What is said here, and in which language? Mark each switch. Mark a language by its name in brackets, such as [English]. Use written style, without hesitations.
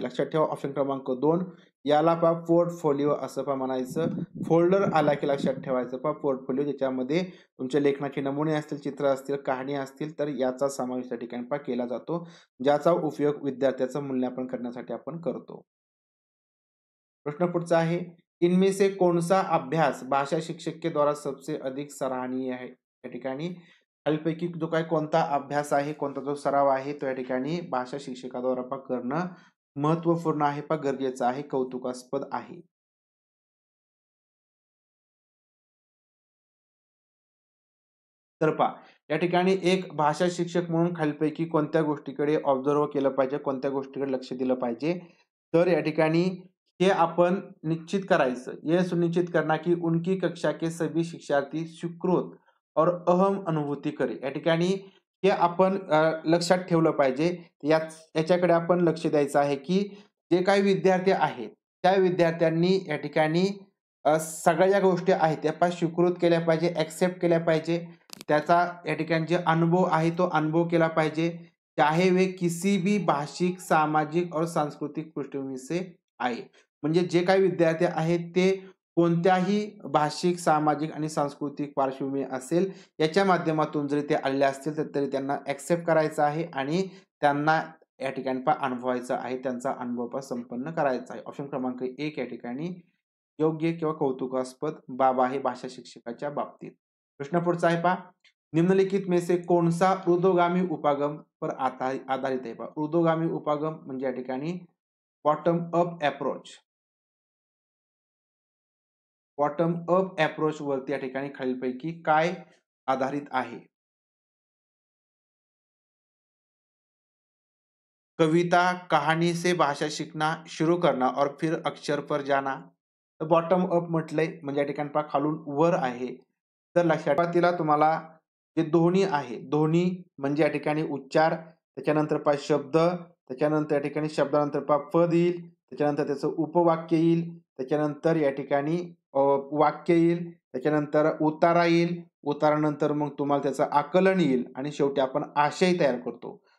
[Marathi] लक्षात ठेवा ऑप्शन क्रमांक 2 याला पहा पोर्टफोलिओ असं पहा म्हणायचं. फोल्डर आला की लक्षात ठेवायचं पहा पोर्टफोलिओ ज्याच्यामध्ये तुमचे लेखनाचे नमुने असतील, चित्र असतील, कहाणी असतील तर याचा समावेश त्या ठिकाणी पहा केला जातो. ज्याचा उपयोग विद्यार्थ्याचं मूल्यांकन करण्यासाठी आपण करतो. प्रश्न पुढचा आहे. [Hindi] इनमें से कौन-सा अभ्यास भाषा शिक्षक के द्वारा सबसे अधिक सराहनीय है? [Marathi] या ठिकाणी खालीलपैकी जो काही कोणता अभ्यास आहे, कोणता जो सराव आहे, तो या ठिकाणी भाषा शिक्षकाद्वारा करणं महत्त्वपूर्ण आहे, गरजेचं आहे, कौतुकास्पद आहे. तर पहा, या ठिकाणी एक भाषा शिक्षक म्हणून खालीलपैकी कोणत्या गोष्टीकडे ऑब्झर्व्ह केलं पाहिजे, कोणत्या गोष्टीकडे लक्ष दिलं पाहिजे? तर या ठिकाणी हे आपण निश्चित करायचं. [Hindi] ये सुनिश्चित करना की उनकी कक्षा के सभी शिक्षार्थी स्वीकृत और अहम अनुभूती करे. [Marathi] या ठिकाणी हे आपण लक्षात ठेवलं पाहिजे. याच्याकडे आपण लक्ष द्यायचं आहे, की जे काही विद्यार्थी आहेत, त्या विद्यार्थ्यांनी या ठिकाणी सगळ्या ज्या गोष्टी आहेत, त्या स्वीकृत केल्या पाहिजे, एक्सेप्ट केल्या पाहिजे. त्याचा या ठिकाणी जे अनुभव आहे, तो अनुभव केला पाहिजे. [Hindi] चाहे वे किसी भी भाषिक, सामाजिक और सांस्कृतिक पृष्ठभूमी से आहे. [Marathi] म्हणजे जे काही विद्यार्थी आहेत ते कोणत्याही भाषिक, सामाजिक आणि सांस्कृतिक पार्श्वभूमी असेल, याच्या माध्यमातून जरी ते आलेले असतील, तर तरी त्यांना एक्सेप्ट करायचं आहे आणि त्यांना या ठिकाणी अनुभवायचं आहे. त्यांचा अनुभव संपन्न करायचा आहे. ऑप्शन क्रमांक 1 या ठिकाणी योग्य किंवा कौतुकास्पद बाब आहे भाषा शिक्षकाच्या बाबतीत. प्रश्न पुढचा आहे पहा. [Hindi] निम्नलिखित में से कौन-सा ऊर्ध्वगामी उपागम पर आधारित [Marathi] आहे पहा. ऊर्ध्वगामी उपागम म्हणजे या ठिकाणी bottom up approach. Bottom up approach वरती या ठिकाणी खालीलपैकी काय आधारित आहे? [Hindi] कविता, कहाणी से भाषा सीखना शुरू करना और फिर अक्षर पर जाना. [Marathi] तर बॉटम अप म्हटलंय म्हणजे या ठिकाणी पहा खालून वर आहे. तर लक्षात सुरुवातीला तुम्हाला जे ध्वनी आहे, ध्वनी म्हणजे या ठिकाणी उच्चार, त्याच्यानंतर पहा शब्द, त्याच्यानंतर या ठिकाणी शब्दानंतर पहा पद येईल, त्याच्यानंतर त्याचं उपवाक्य येईल, त्याच्यानंतर या ठिकाणी वाक्य येईल, त्याच्यानंतर उतारा येईल, उतारानंतर मग तुम्हाला त्याचं आकलन येईल आणि शेवटी आपण आशय तयार करतो.